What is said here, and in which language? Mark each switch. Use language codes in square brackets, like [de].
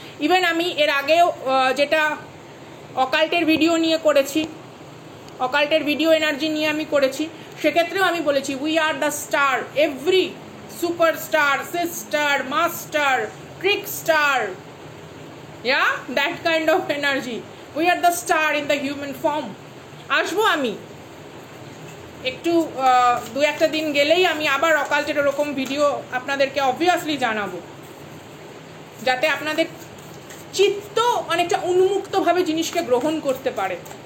[bn] Even আমি এর আগেও যেটা অকাল্টের ভিডিও নিয়ে করেছি, অকাল্টের ভিডিও এনার্জি নিয়ে আমি করেছি, সেক্ষেত্রেও আমি বলেছি [en] we are the star, [bn] every superstar, sister, master, trick star, [en] yeah, that kind of energy. We are the star in the human form. [bn] আসবো আমি একটু দু একটা দিন গেলেই আমি আবার অকাল্টের এরকম ভিডিও আপনাদেরকে অবভিয়াসলি জানাবো, যাতে আপনাদের চিত্ত অনেকটা উন্মুক্তভাবে জিনিসকে গ্রহণ করতে পারে।